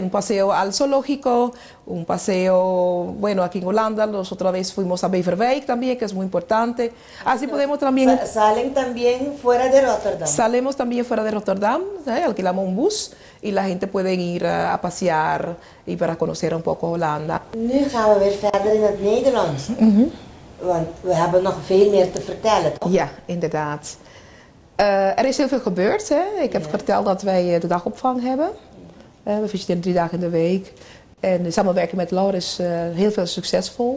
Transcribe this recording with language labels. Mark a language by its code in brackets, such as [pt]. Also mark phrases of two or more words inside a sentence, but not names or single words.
[es] Un paseo al zoológico, un paseo, bueno, aquí en Holanda, nosotros otra vez fuimos a Beverwijk también, que es muy importante. Así podemos también... Salen también fuera de Rotterdam. Salimos también fuera de Rotterdam, ¿eh? Alquilamos un bus y la gente puede ir a pasear y para conocer un poco Holanda. [nl] Nu gaan we weer verder in het Nederlands. Want we hebben nog veel meer te vertellen, toch? Ja, inderdaad. Er is heel veel gebeurd. Hè? Ik heb verteld dat wij de dagopvang hebben. We visiteren 3 dagen in de week. En de samenwerking met Laura is heel veel succesvol.